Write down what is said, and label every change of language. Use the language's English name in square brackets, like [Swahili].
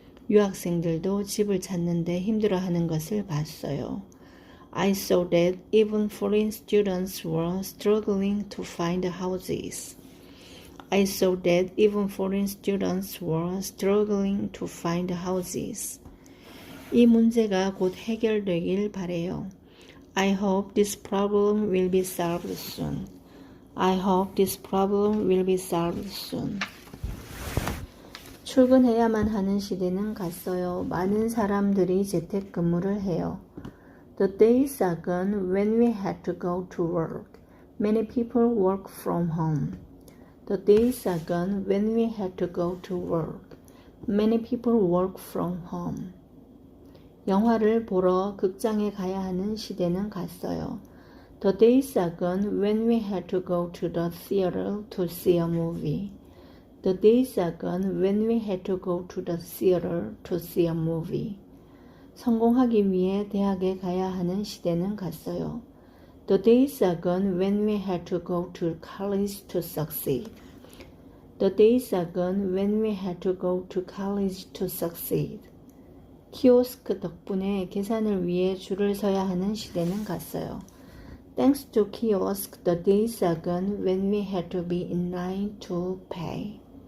[Korean] 유학생들도 집을 찾는데 힘들어하는 것을 봤어요. [English] I saw that even foreign students were struggling to find houses. I saw that even foreign students were struggling to find houses. [Korean] 이 문제가 곧 해결되길 바래요. [English] I hope this problem will be solved soon. I hope this problem will be solved soon. [Korean] 출근해야만 하는 시대는 갔어요. 많은 사람들이 재택근무를 해요. [English] The days are gone when we had to go to work. Many people work from home. The days are gone when we had to go to work. Many people work from home. [Korean] 영화를 보러 극장에 가야 하는 시대는 갔어요. [English] The days are gone when we had to go to the theater to see a movie. The days are gone when we had to go to the theater to see a movie. [Korean] 성공하기 위해 대학에 가야 하는 시대는 갔어요. [English] The days are gone when we had to go to college to succeed. The days are gone when we had to go to college to succeed. [Korean] 키오스크 덕분에 계산을 위해 줄을 서야 하는 시대는 갔어요. [English] Thanks to kiosk, the days are gone when we had to be in line to pay.